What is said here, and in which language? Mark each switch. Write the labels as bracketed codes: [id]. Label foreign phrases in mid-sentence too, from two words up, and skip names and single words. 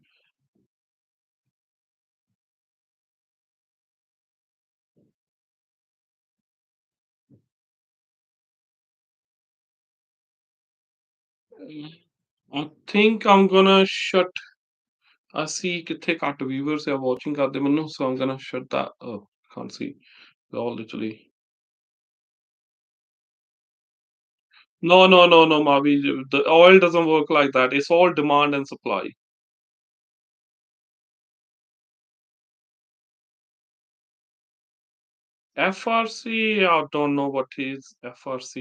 [en] I think I'm gonna shut. I see [pa] ਕਿੱਥੇ ਘੱਟ [en] viewers are watching [pa] ਕਰਦੇ ਮੈਨੂੰ, [en] so I'm gonna shut that. Oh, can't see. They're all literally. No, no, no, no, Mavi. The oil doesn't work like that. It's all demand and supply. FRC, I don't know what is FRC.